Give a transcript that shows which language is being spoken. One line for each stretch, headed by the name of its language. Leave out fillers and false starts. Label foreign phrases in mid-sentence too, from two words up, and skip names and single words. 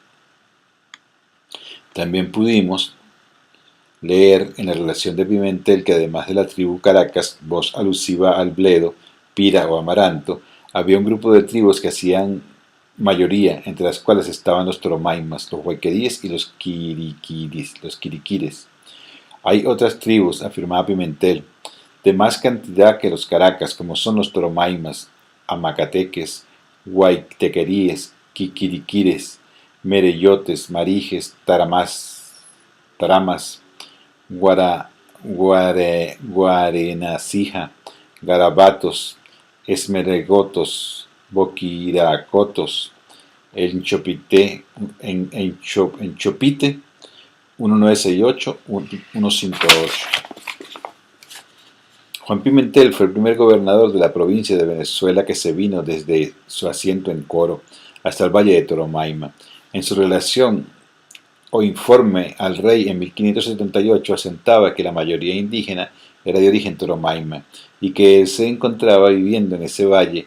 Spanish: También pudimos leer en la relación de Pimentel que además de la tribu Caracas, voz alusiva al bledo, pira o amaranto, había un grupo de tribus que hacían mayoría, entre las cuales estaban los toromaimas, los huayqueríes y los quiriquires. Hay otras tribus, afirmaba Pimentel, de más cantidad que los Caracas, como son los toromaimas, amacateques, guaytequeríes, quiquiriquires, mereyotes, marijes, taramas, guarenacija, garabatos, esmeregotos, boquiracotos, enchopite, 1968, 158. Juan Pimentel fue el primer gobernador de la provincia de Venezuela que se vino desde su asiento en Coro hasta el valle de Toromaima. En su relación o informe al rey en 1578 asentaba que la mayoría indígena era de origen toromaima y que él se encontraba viviendo en ese valle.